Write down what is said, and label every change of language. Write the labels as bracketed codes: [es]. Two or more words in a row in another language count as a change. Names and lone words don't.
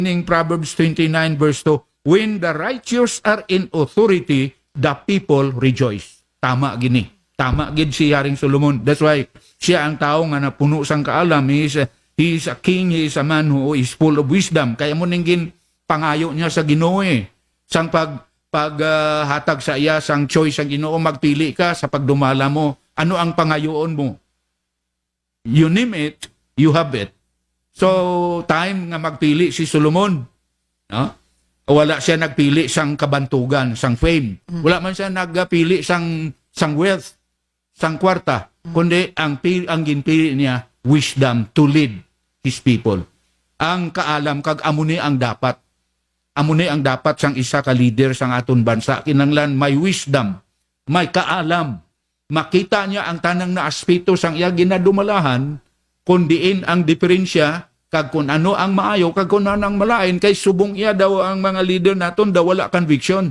[en] in Proverbs 29 verse 2, when the righteous are in authority, the people rejoice. [hil] Tama gini. Tama gid si Haring Solomon. [en] That's why [hil] siya ang tao nga napuno sang kaalam. [en] He is a king, he is a man who is full of wisdom. [hil] Kaya mo ninggin pangayo niya sa Ginoo eh. Sang paghatag sa iya sang choice ang Ginoo, magpili ka sa pagdumala mo. Ano ang pangayoon mo? [en] You name it, you have it. [hil] So, time nga magpili si Solomon. No? Wala siya nagpili sang kabantugan, sang fame. Wala man siya nagpili sang wealth, sang kwarta. Kundi ang ginpili niya, [en] wisdom to lead his people. [hil] Ang kaalam, kag amuni ang dapat. Amuni ang dapat sang isa ka leader sang aton bansa. Kinanglan may wisdom, may kaalam. Makita niya ang tanang na aspeto sang iya ginadumalahan, kundiin ang diferensya, kag kung ano ang maayo, kag kung ano ang malain, kay subong iya daw ang mga leader naton daw wala conviction.